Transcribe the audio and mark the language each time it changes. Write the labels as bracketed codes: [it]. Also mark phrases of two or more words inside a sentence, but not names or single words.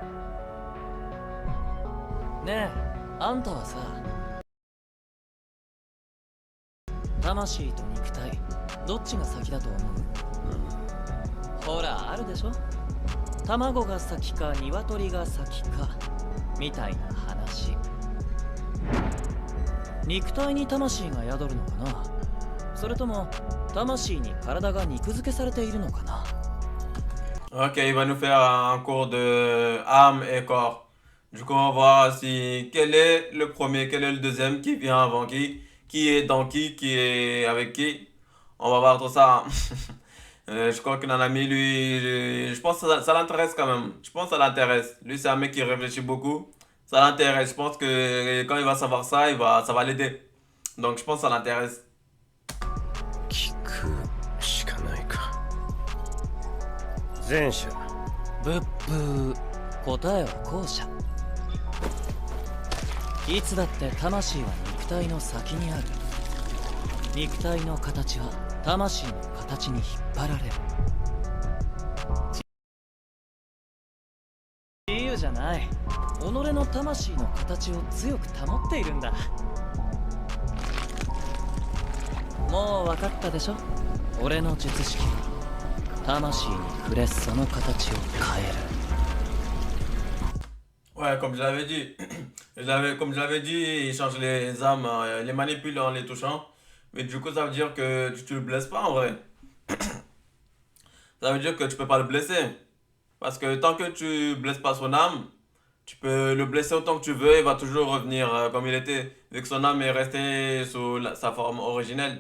[ja] ねえ、あんたはさ、魂と肉体、どっちが先だと思う？ほら、あるでしょ？卵が先か鶏が先かみたいな話。肉体に魂が宿るのかな？それとも魂に体が肉付けされているのかな？ [fr] Ok, il va nous faire un cours de âme et corps. Du coup, on va voir quel est le premier, quel est le deuxième, qui vient avant qui qui est dans qui est avec qui. On va voir tout ça. Je crois que Nanami, lui, je pense que ça l'intéresse quand même. Je pense que ça l'intéresse. Lui, c'est un mec qui réfléchit beaucoup. Ça l'intéresse. Je pense que quand il va savoir ça, ça va l'aider. Donc, je pense que ça l'intéresse. [ja] 聞くしかないか。前者。ブッブー、答えは後者。いつだって魂は肉体の先にある。肉体の形は魂の形に引っ張られる。自由じゃない。己の魂の形を強く保っているんだ。もう分かったでしょ。俺の術式は魂に触れその形を変える。 [fr] Ouais, comme je l'avais dit, comme je l'avais dit, il change les âmes, il les manipule en les touchant. Mais du coup, ça veut dire que tu le blesses pas en vrai. Ça veut dire que tu peux pas le blesser. Parce que tant que tu blesses pas son âme, tu peux le blesser autant que tu veux, il va toujours revenir comme il était, vu que son âme est restée sous sa forme originelle.